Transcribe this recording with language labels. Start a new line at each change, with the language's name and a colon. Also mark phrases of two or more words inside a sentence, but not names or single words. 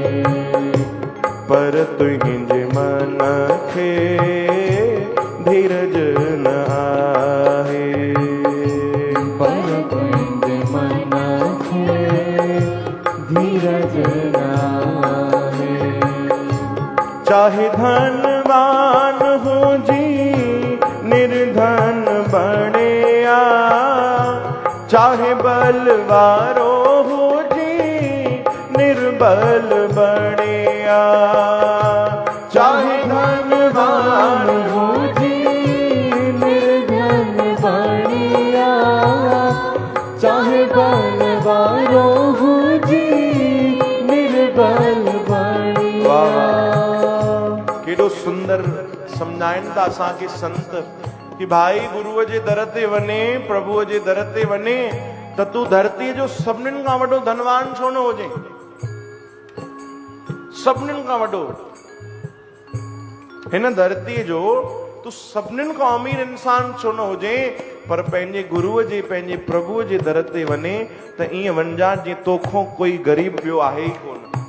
Sindhi: पर तुझे मन खे धीरज न आहे। पर तुझे मन खे धीरज न आहे। चाहे धनवान हो जी निर्धन बणिया। चाहे बलवारो हो जी निर्बल बणिया। चाहे धनवान हो जी निर्धन बणिया। चाहे बलवारो हो जी निर्बल बणिया। केॾो सुंदर सम्झाइनि था असांखे संत कि भाई गुरुअ जे दर ते वञे, प्रभुअ जे दर ते वञे त तूं धरतीअ जो सभिनीनि खां वॾो धनवान छो न हुजे। सभिनीनि खां वॾो हिन धरतीअ जो तूं सभिनीनि खां अमीर इंसान छो न हुजे, पर पंहिंजे गुरुअ जे पंहिंजे प्रभुअ जे दर ते वञे त ईअं वञिजा जीअं तोखां कोई ग़रीब ॿियो आहे ई कोन।